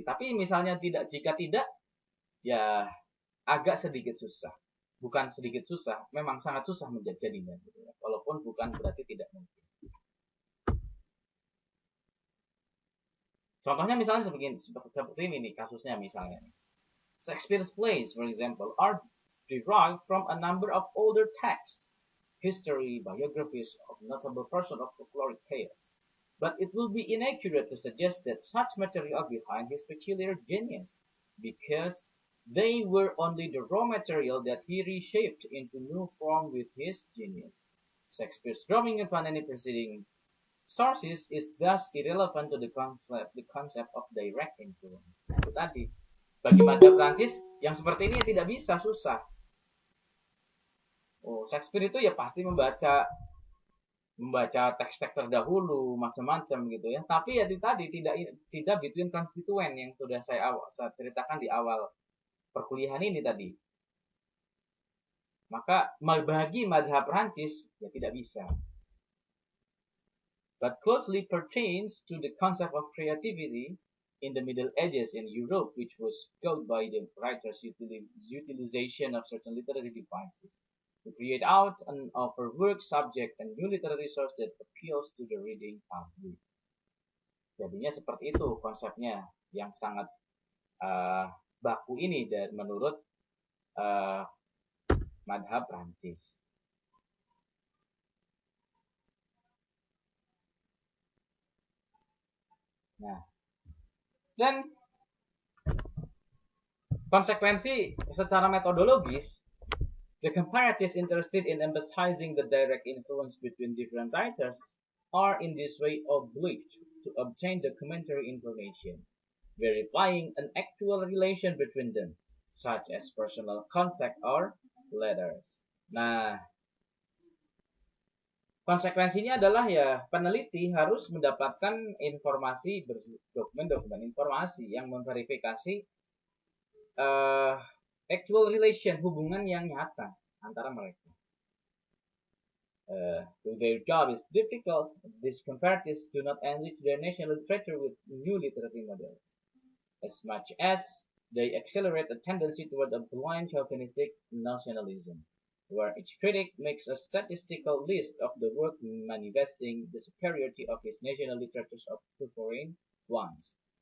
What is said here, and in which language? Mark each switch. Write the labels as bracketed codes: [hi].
[id] Tapi misalnya jika tidak, ya agak sedikit susah. Bukan sedikit susah, memang sangat susah menjadinya. Gitu ya. Walaupun bukan berarti tidak mungkin. Contohnya misalnya seperti ini nih kasusnya misalnya. [en] Shakespeare's plays, for example, are derived from a number of older texts, history, biographies of notable persons of folkloric tales. But it will be inaccurate to suggest that such material behind his peculiar genius, because they were only the raw material that he reshaped into new form with his genius. Shakespeare's drawing upon any preceding sources is thus irrelevant to the concept of direct influence. [id] Nah, itu tadi. Bagi mazhab Prancis yang seperti ini tidak bisa, susah. Shakespeare itu ya pasti membaca teks-teks terdahulu macam-macam gitu ya. Tapi ya tadi tidak between konstituen yang sudah saya ceritakan di awal perkuliahan ini tadi. Maka bagi mazhab Prancis ya tidak bisa. [en] But closely pertains to the concept of creativity in the Middle Ages in Europe, which was caused by the writer's utilization of certain literary devices to create out an overworked subject and new literary source that appeals to the reading public. [id] Jadinya seperti itu konsepnya yang sangat baku ini dan menurut madhab Prancis. Nah, dan konsekuensi secara metodologis, [en] the comparatists interested in emphasizing the direct influence between different writers are in this way obliged to obtain documentary information, verifying an actual relation between them, such as personal contact or letters. [id] Nah, konsekuensinya adalah ya peneliti harus mendapatkan informasi, dokumen informasi yang memverifikasi actual relation, hubungan yang nyata antara mereka. [en] Their job is difficult. These comparatists do not enrich their national literature with new literary models, as much as they accelerate a tendency toward a blind chauvinistic nationalism, where each critic makes a statistical list of the work manifesting the superiority of his national literatures of two foreign ones.